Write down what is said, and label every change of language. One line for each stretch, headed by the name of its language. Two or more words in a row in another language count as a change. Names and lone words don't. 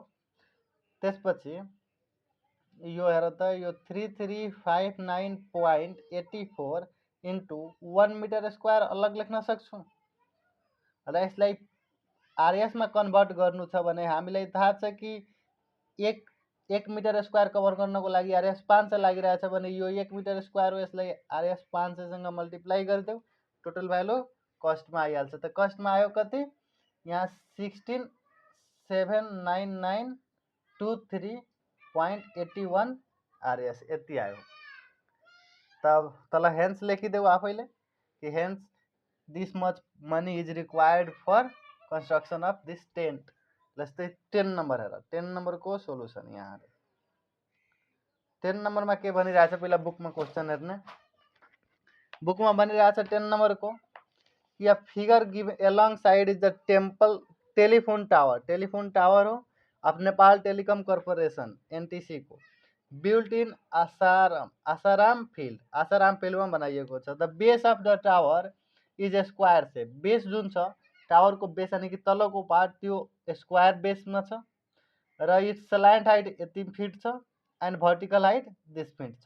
Nepali: त्यसपछि यो हेर त यो 3359.84
English: into 1 meter square
Nepali: अलग लेख्न सक्छौँ र यसलाई RS मा कन्भर्ट गर्नु छ भने हामीलाई थाहा छ कि
English: 1 meter square
Nepali: कभर गर्नको लागि RS 500 लागिरहेछ भने यो
English: 1 meter square
Nepali: हो, यसलाई RS 500 सँग मल्टिप्लाई गरिदेऊ,
English: total value
Nepali: कस्टमा आइहाल्छ। त कस्टमा आयो कति यहाँ 7992.81 RS यति आयो। तब तल हेन्स लेखिदेऊ आफैले कि हेन्स
English: this much money is required for construction of this tent.
Nepali: जस्तै 10 नम्बर हेर 10 नम्बरको सोलुसन यहाँ 10 नम्बरमा के भनिरहेछ पहिला बुकमा क्वेसन हेर्ने। बुकमा भनिरहेछ 10 नम्बरको
English: a figure give along side is the temple telephone tower. telephone tower
Nepali: हो अब नेपाल टेलिकम कर्पोरेसन एनटीसी को
English: built in
Nepali: आसाराम फिल्डमा बनाइएको छ।
English: the base of the tower is square say base
Nepali: जुन छ टावरको बेस यानी कि तलको पार्ट त्यो स्क्वायर बेसमा छ र
English: its slant height
Nepali: यति फिट छ
English: and vertical height this feet
Nepali: छ।